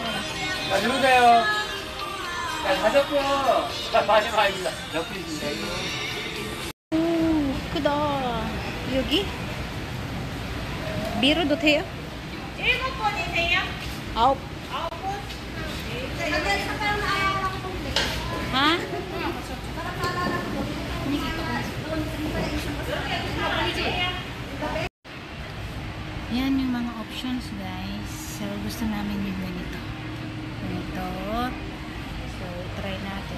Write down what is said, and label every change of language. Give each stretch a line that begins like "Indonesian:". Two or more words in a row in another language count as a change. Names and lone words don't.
Korean: 자, 들어오세요. 자, 5분. 자, 마지막입니다. 몇 분이신데? 오, 크다. 여기? 미로도 돼요? 7번이세요? 9. 9번?
Filipino: Ha? Yan yung mga options guys. So gusto namin yung ganito. Ganito. So try natin.